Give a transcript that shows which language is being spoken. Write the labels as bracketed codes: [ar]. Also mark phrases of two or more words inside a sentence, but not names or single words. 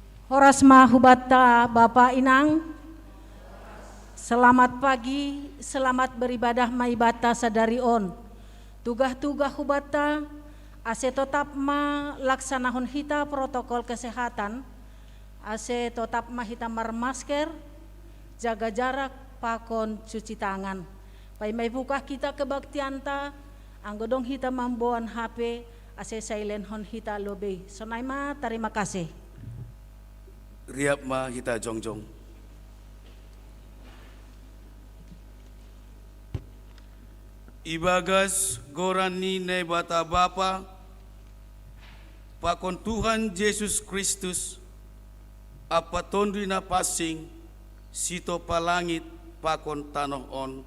[bts] Horas mahubata Bapak Inang. [id] Selamat pagi, selamat beribadah [bts] maibata sadarion. Tugah-tugah hubata ase tetap laksanahon hita [id] protokol kesehatan. [bts] Ase tetap hita masker, [id] jaga jarak, [bts] pakon [id] cuci tangan. [bts] Pai mai [id] buka kita kebaktianta, [bts] anggodong hita mamboan HP, ase silent hon hita lobe. Sonai [id] terima kasih. [bts] Riap ma hita jongjong. Ibagas gorani ne bata bapa, pakon Tuhan Yesus Kristus, apa tondri na pasing, sito palangit pakon tanoh on.